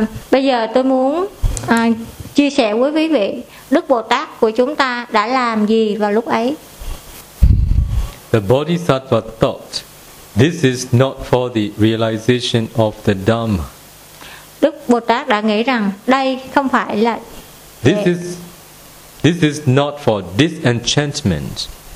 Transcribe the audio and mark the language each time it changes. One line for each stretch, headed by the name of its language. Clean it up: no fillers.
Vietnamese: Bây giờ tôi muốn chia sẻ với quý vị, Đức Bồ Tát của chúng ta đã làm gì vào lúc ấy?
English: The Bodhisattva thought This is not for the realization of the Dhamma.
Vietnamese: Đức Bồ Tát đã nghĩ rằng đây không phải là
English: This is not for disenchantment.